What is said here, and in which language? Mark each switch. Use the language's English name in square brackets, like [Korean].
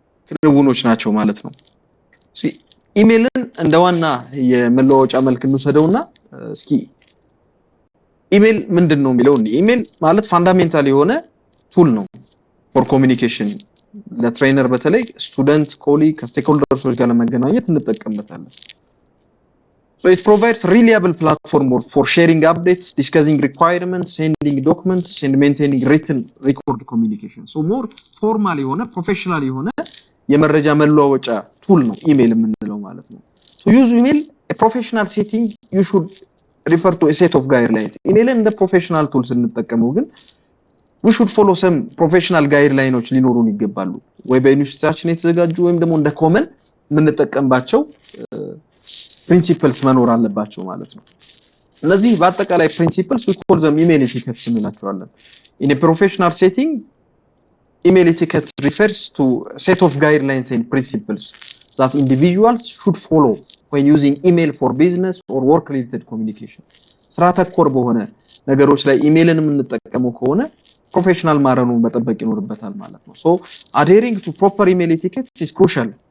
[Amharic] ክንውኖች ናቸው ማለት ነው። ኢሜልን እንደ ዋና የመለዋወጫ መልክ እንወስደውና እስኪ ኢሜል ምንድነው የሚለው ኢሜል ማለት ፋንዳሜንታል የሆነ ቱል ነው ፎር ኮሙኒኬሽን ለትሬነር በተለይ ስቱደንት ኮሊግ ከስቴክሆልደርስ ጋር ለመገናኘት እንጠቀምበታለን። [English] so it provides reliable platform for sharing updates, discussing requirements, sending documents and maintaining written record communication. so more formal [Amharic] የሆነ ፕሮፌሽናል የሆነ የመረጃ መለዋወጫ ቱል ነው ኢሜል የምንለው ማለት ነው። [English] to use email a professional setting you should refer to a set of guidelines. [Amharic] ኢሜልን እንደ ፕሮፌሽናል ቱል ስንጠቀመው ግን [English] we should follow some professional guidelines [Amharic] ሊኖሩን ይገባሉ። ወይ በዩኒቨርሲቲያችን የተዘጋጁ ወይም ደግሞ እንደ ኮመን የምንጠቀምባቸው ፕሪንሲፕልስ መኖር አለባቸው ማለት ነው። እነዚህ በአጠቃላይ [English] principles we call them email etiquette [Amharic] እንላቸዋለን [English] in a professional setting email etiquette refers to a set of guidelines and principles that individuals should follow when using email for business or work related communication [Amharic] ስራ ተኮር በሆነ ነገሮች ላይ ኢሜልን የምንጠቀመው ከሆነ ፕሮፌሽናል ማረኑን መጠበቅ ይኖርበታል ማለት ነው [English] so adhering to proper email etiquette is crucial